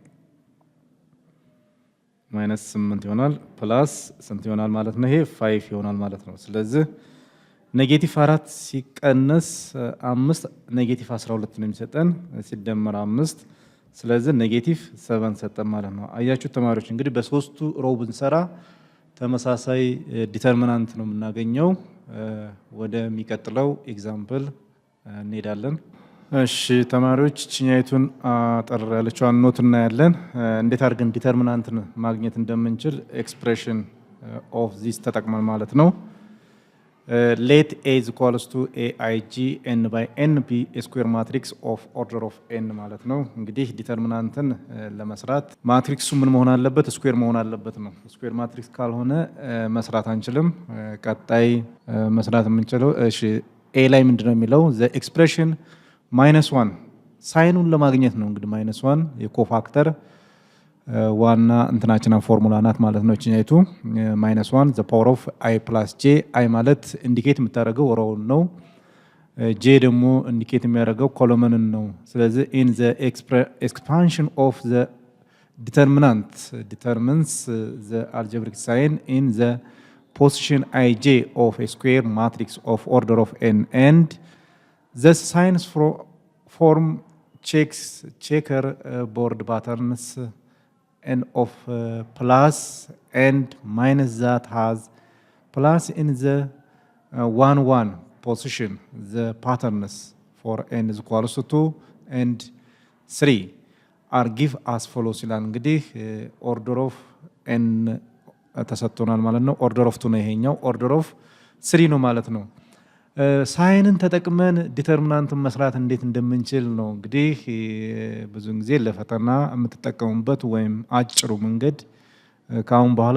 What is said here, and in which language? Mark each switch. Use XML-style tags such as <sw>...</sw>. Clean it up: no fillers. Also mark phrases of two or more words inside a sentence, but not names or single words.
<am>ማይነስ 8 ይሆናል ፕላስ ስንት ይሆናል ማለት ነው ይሄ 5 ይሆናል ማለት ነው። ስለዚህ ኔጌቲቭ 4 ሲቀነስ 5 ኔጌቲቭ 12 ነው የሚሰጠን ሲደመር 5 ስለዚህ ኔጌቲቭ 7 ሰጠን ማለት ነው። አያችሁ ተማሪዎች እንግዲህ በሶስቱ ሮው ብንሰራ ተመሳሳይ ዲተርሚናንት ነው የምናገኘው። ወደሚቀጥለው ኤግዛምፕል እንሄዳለን። እሺ ተማሪዎች እቺኛይቱን አጠር ያለችዋን ኖት እናያለን። እንዴት አድርገን ዲተርሚናንትን ማግኘት እንደምንችል</am> <en>expression of this</en> <am>ተጠቅመን ማለት ነው።</am> <en>let A is equals to aig n by n be a square matrix of order of n</en> <am>ማለት ነው። እንግዲህ ዲተርሚናንትን ለመስራት ማትሪክሱ ምን መሆን አለበት? ስኩዌር መሆን አለበት ነው። ስኩዌር ማትሪክስ ካልሆነ መስራት አንችልም። ቀጣይ መስራት የምንችለው እሺ ኤ ላይ ምንድነው የሚለው</am> <en>the expression -1</en> <am>ሳይኑን ለማግኘት ነው። እንግዲህ -1 የኮፋክተር ዋና እንትናችን ፎርሙላ ናት ማለት ነው። እቺኛይቱ -1</am> <en>the power of I plus j I</en> <am>ማለት ኢንዲኬት የምታደርገው ሮውን ነው። j ደግሞ ኢንዲኬት የሚያደርገው ኮሎመንን ነው። ስለዚህ</am> <en>in the expansion of the determinant determines the algebraic sign in the position ij of a square matrix of order of n and the signs form checkerboard patterns n of plus and minus that has plus in the 1 1 position the patterns for n is equals to 2 and 3 are give as</en> <am>follows ይላል። እንግዲህ</am> <en>order of n</en> <am>ተሰጥቶናል ማለት ነው።</am> <en>order of 2</en> <am>ነው ይሄኛው</am> <en>order of 3</en> <am>ነው ማለት ነው። ሳይንን ተጠቅመን ዲተርሚናንትን መስራት እንዴት እንደምንችል ነው እንግዲህ ብዙ ጊዜ ለፈተና የምትጠቀሙበት ወይም አጭሩ መንገድ። ካሁን በኋላ</am>